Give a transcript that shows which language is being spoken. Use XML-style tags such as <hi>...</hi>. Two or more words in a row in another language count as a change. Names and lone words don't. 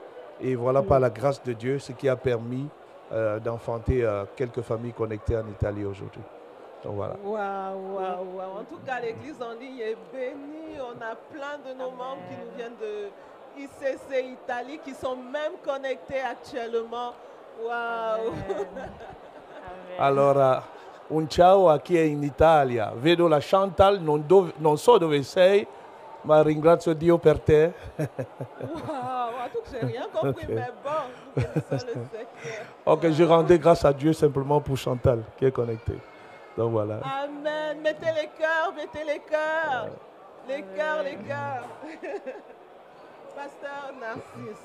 <fr>Et voilà, par la grâce de Dieu, ce qui a permis d'enfanter quelques familles connectées en Italie aujourd'hui. Donc voilà. Waouh. En tout cas, l'église en ligne est bénie. On a plein de nos membres qui nous viennent de ICC Italie, qui sont même connectés actuellement. Waouh.</fr> <it>Allora, un ciao a chi è in Italia. Vedo la Chantal, non so dove sei, ma ringrazio Dio per te.</it> <fr>Waouh, en tout cas, j'ai rien compris, Okay. mais bon, nous connaissons le secret. Ok, je rendais grâce à Dieu simplement pour Chantal qui est connectée. Donc voilà. Amen. Mettez les cœurs, mettez les cœurs. Les cœurs, les cœurs. Pasteur Narcisse,</fr>